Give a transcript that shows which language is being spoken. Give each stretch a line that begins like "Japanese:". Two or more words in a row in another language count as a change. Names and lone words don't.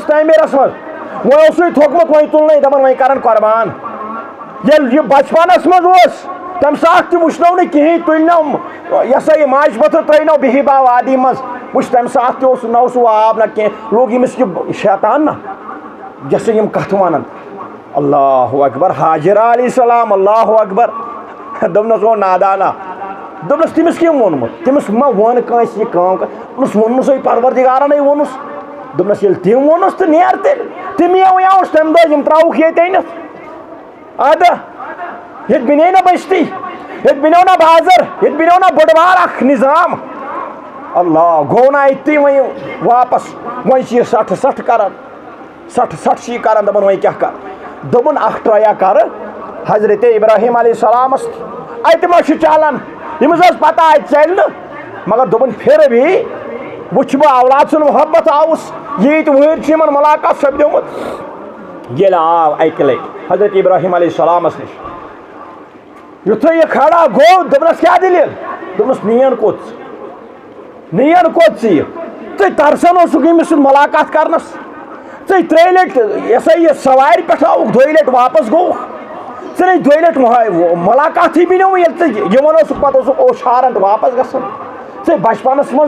Kashmiri: تعمیٖرس منٛز وۄنۍ اوسُے تھوٚکمُت وۄنۍ تُلنَے دپان وۄنۍ کرن قۄربان ییٚلہِ یہِ بچپنس منٛز اوس تمہِ ساتہٕ تہِ وٕچھنو نہٕ کِہیٖنۍ تُلنو یہِ ہسا یہِ ماجہِ پٔتھٕر ترٛٲینو بِہِبا وادی منٛز وٕچھ تمہِ ساتہٕ تہِ اوس نہ اوس آب نہ کینٛہہ لوگ ییٚمِس یہِ شیطان نہ یہِ ہسا یِم کتھٕ ونان
Arabic: اللہ اکبر
Kashmiri: حاجرہ
Arabic: علیہ السلام اللہ اکبر
Kashmiri: دوٚپنس او نادانا دوٚپنس تٔمِس کٔمۍ ووٚنمُت تٔمِس ما ووٚن کٲنٛسہِ یہِ کٲم دوٚپنس ووٚنمُسے پروردِگارنٕے ووٚنُس دوٚپنس ییٚلہِ تٔمۍ ووٚنُس تہٕ نیر تیٚلہِ تِم یِوُس تمہِ دۄہ یِم ترٛاوُکھ ییٚتہِ أنِتھ ادٕ ییٚتہِ بنے نہ بٔستی ییٚتہِ بنیو نہ بازر ییٚتہِ بنیو نہ بوٚڑ بار اکھ نظام اللہ گوٚو نہ اَتہِ تہِ وۄنۍ واپس وۄنۍ چھِ یہِ سٹھ کران سٹھ چھِ یہِ کران دپان وۄنۍ کیٛاہ کر دوٚپُن اکھ ٹریا کرٕ حضرت ابراہیم علیہ السلامس اتہِ ما چھُ چلان ییٚمِس ٲس پتہ اتہِ چلہِ نہٕ مگر دوٚپُن
Urdu: پھر بھی
Kashmiri: وٕچھ بہٕ اولاد سُنٛد محبت آوُس یہ وہر ملاقات سپدیومت یل آو اکہ لٹ حضرت ابراہیم
Arabic: علیہ السلام
Kashmiri: نش یتھے یہ کھڑا گو دپنس کیا دلیل دپنس نین کوت ژے ترسان اوسک یمس سن ملاقات کرنس ژے ترٛیٚیہِ لٹہِ یہ سا یہ سوارِ پٮ۪ٹھ آوُکھ دۄیہِ لٹہِ واپس گوٚوُکھ ژےٚ نَے دۄیہِ لٹہِ ملاقاتٕے بنیو ییٚلہِ ژٕ یِوان اوسُکھ پتہٕ اوسُکھ اوشارنٹ واپس گژھان ژےٚ بچپنس منٛز